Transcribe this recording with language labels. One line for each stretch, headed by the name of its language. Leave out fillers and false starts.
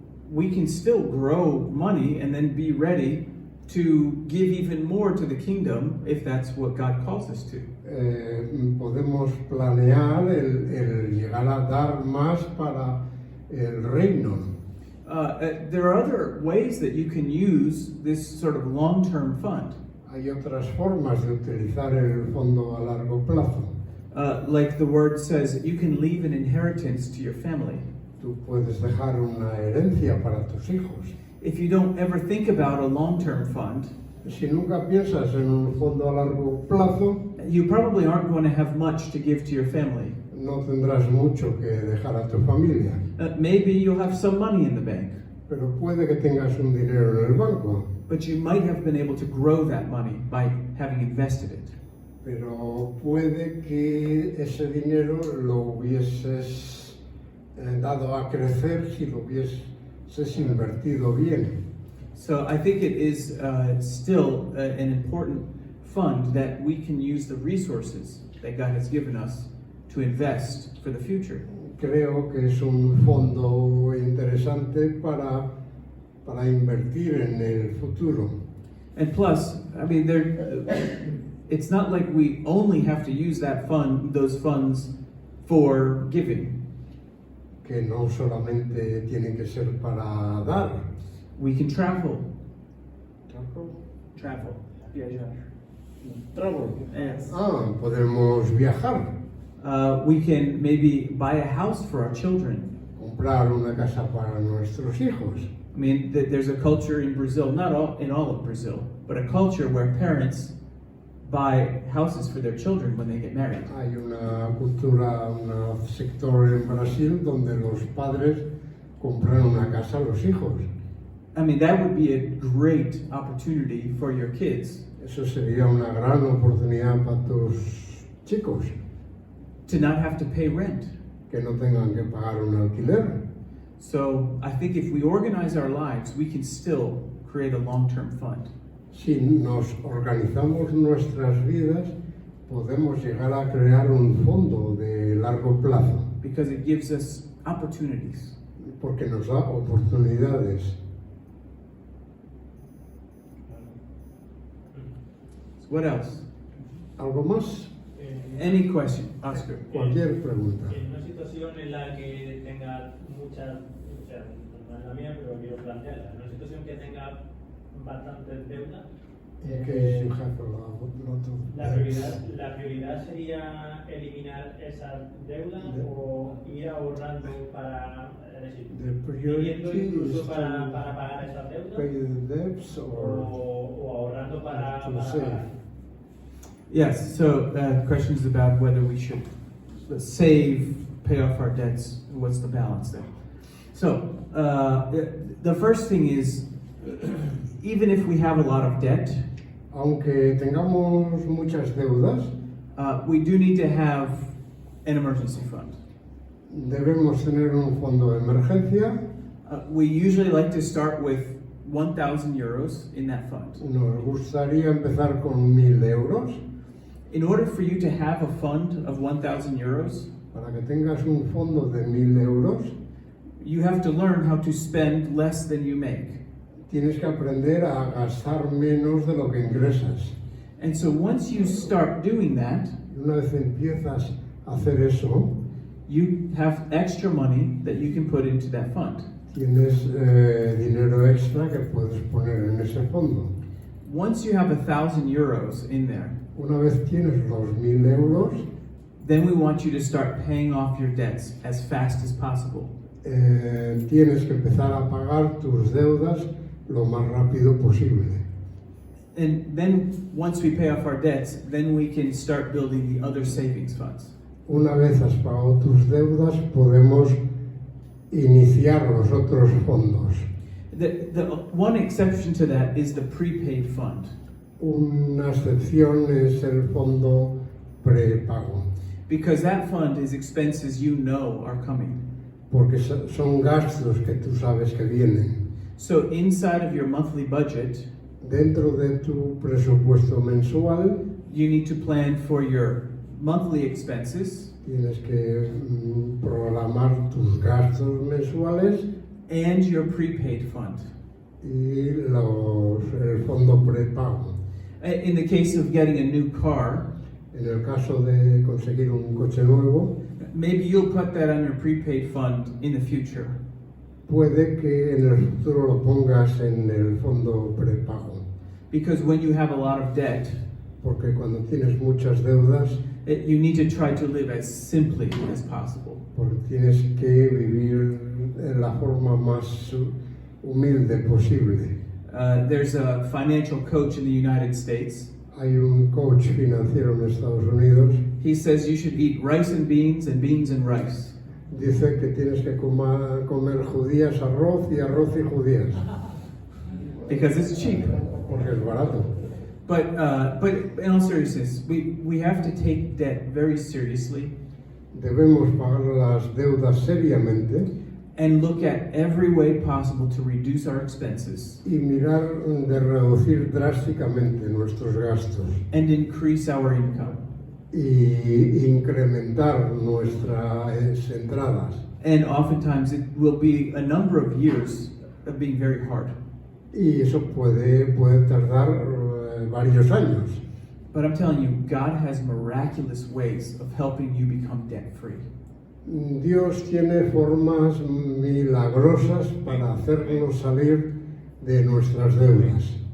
English: we can still grow money and then be ready to give even more to the kingdom if that's what God calls us to.
Spanish: podemos planear el llegar a dar más para el reino.
English: There are other ways that you can use this sort of long-term fund.
Spanish: Hay otras formas de utilizar el fondo a largo plazo.
English: Like the word says, you can leave an inheritance to your family.
Spanish: Tú puedes dejar una herencia para tus hijos.
English: If you don't ever think about a long-term fund,
Spanish: Si nunca piensas en un fondo a largo plazo,
English: you probably aren't going to have much to give to your family.
Spanish: no tendrás mucho que dejar a tu familia.
English: Maybe you'll have some money in the bank,
Spanish: Pero puede que tengas un dinero en el banco,
English: but you might have been able to grow that money by having invested it.
Spanish: pero puede que ese dinero lo hubieses dado a crecer si lo hubieses invertido bien.
English: So I think it is still an important fund that we can use the resources that God has given us to invest for the future.
Spanish: Creo que es un fondo interesante para invertir en el futuro.
English: And plus, I mean, it's not like we only have to use those funds for giving.
Spanish: Que no solamente tiene que ser para dar.
English: We can travel. Travel. Yes.
Spanish: Podemos viajar,
English: We can maybe buy a house for our children.
Spanish: comprar una casa para nuestros hijos.
English: I mean, there's a culture in Brazil, not in all of Brazil, but a culture where parents buy houses for their children when they get married.
Spanish: Hay una cultura, un sector en Brasil donde los padres compran una casa a los hijos.
English: I mean, that would be a great opportunity for your kids
Spanish: Eso sería una gran oportunidad para tus chicos,
English: to not have to pay rent.
Spanish: que no tengan que pagar un alquiler.
English: So I think if we organize our lives, we can still create a long-term fund.
Spanish: Si nos organizamos nuestras vidas, podemos llegar a crear un fondo de largo plazo.
English: because it gives us opportunities.
Spanish: porque nos da oportunidades.
English: What else?
Spanish: ¿Algo más?
English: Any question, Oscar?
Spanish: Cualquier pregunta. En una situación en la que tenga muchas, o sea, no es la mía, pero quiero plantearla, en una situación que tenga bastantes deudas,
English: In case you have a lot of debts.
Spanish: la prioridad sería eliminar esas deudas o ir ahorrando para, es decir,
English: The priority
Spanish: viviendo incluso
English: is
Spanish: para pagar esas deudas
English: pay the debts or
Spanish: o ahorrando para
English: save.
Spanish: pagar.
English: Yes, so questions about whether we should save, pay off our debts, what's the balance there? So, the first thing is, even if we have a lot of debt,
Spanish: aunque tengamos muchas deudas,
English: we do need to have an emergency fund.
Spanish: debemos tener un fondo de emergencia.
English: We usually like to start with 1,000 euros in that fund.
Spanish: Nos gustaría empezar con 1.000 euros.
English: In order for you to have a fund of 1,000 euros,
Spanish: Para que tengas un fondo de 1.000 euros,
English: you have to learn how to spend less than you make.
Spanish: tienes que aprender a gastar menos de lo que ingresas.
English: And so once you start doing that,
Spanish: Y una vez empiezas a hacer eso,
English: you have extra money that you can put into that fund.
Spanish: tienes dinero extra que puedes poner en ese fondo.
English: Once you have 1,000 euros in there,
Spanish: Una vez tienes los 1.000 euros,
English: then we want you to start paying off your debts as fast as possible.
Spanish: tienes que empezar a pagar tus deudas lo más rápido posible.
English: And then once we pay off our debts, then we can start building the other savings funds.
Spanish: Una vez has pagado tus deudas, podemos iniciar los otros fondos.
English: The one exception to that is the prepaid fund.
Spanish: Una excepción es el fondo prepago,
English: Because that fund is expenses you know are coming.
Spanish: porque son gastos que tú sabes que vienen.
English: So inside of your monthly budget,
Spanish: Dentro de tu presupuesto mensual,
English: you need to plan for your monthly expenses
Spanish: tienes que programar tus gastos mensuales
English: and your prepaid fund.
Spanish: y el fondo prepago.
English: In the case of getting a new car,
Spanish: En el caso de conseguir un coche nuevo,
English: maybe you'll put that on your prepaid fund in the future.
Spanish: puede que en el futuro lo pongas en el fondo prepago,
English: Because when you have a lot of debt,
Spanish: porque cuando tienes muchas deudas,
English: you need to try to live as simply as possible.
Spanish: porque tienes que vivir en la forma más humilde posible.
English: There's a financial coach in the United States.
Spanish: Hay un coach financiero en Estados Unidos,
English: He says you should eat rice and beans and rice.
Spanish: dice que tienes que comer judías arroz y arroz y judías,
English: Because it's cheap.
Spanish: porque es barato.
English: But in all seriousness, we have to take debt very seriously
Spanish: Debemos pagar las deudas seriamente
English: and look at every way possible to reduce our expenses
Spanish: y mirar de reducir drásticamente nuestros gastos
English: and increase our income.
Spanish: y incrementar nuestras entradas.
English: And oftentimes it will be a number of years of being very hard.
Spanish: Y eso puede tardar varios años.
English: But I'm telling you, God has miraculous ways of helping you become debt free.
Spanish: Dios tiene formas milagrosas para hacernos salir de nuestras deudas.